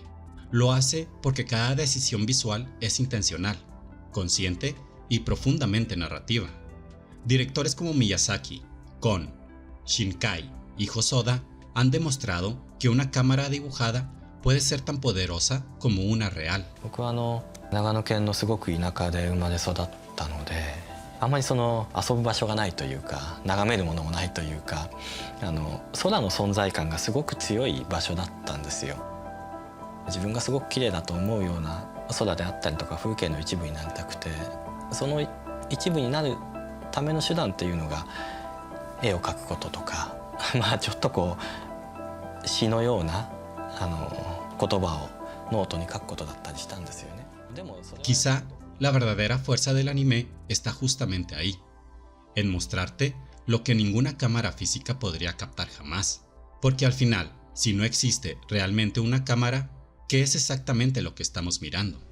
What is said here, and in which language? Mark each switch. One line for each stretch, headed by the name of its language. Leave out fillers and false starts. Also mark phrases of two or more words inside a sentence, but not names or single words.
Spanish: Lo hace porque cada decisión visual es intencional, consciente y profundamente narrativa. Directores como Miyazaki, Kon, Shinkai y Hosoda han demostrado que una cámara dibujada puede ser tan poderosa como una real.
Japanese: 僕は長野県のすごく田舎で生まれ育ったので、あんまり遊ぶ場所がないというか、眺めるものもないというか、空の存在感がすごく強い場所だったんですよ。自分がすごく綺麗だと思うような空であったりとか風景の一部になりたくて、その一部になるための手段っていうのが絵を描くこととか、まあちょっとこう詩のような言葉をノートに書くことだったりしたんですよね。でもそれは
Spanish: Quizá la verdadera fuerza del anime está justamente ahí, en mostrarte lo que ninguna cámara física podría captar jamás. Porque al final, si no existe realmente una cámara, ¿qué es exactamente lo que estamos mirando?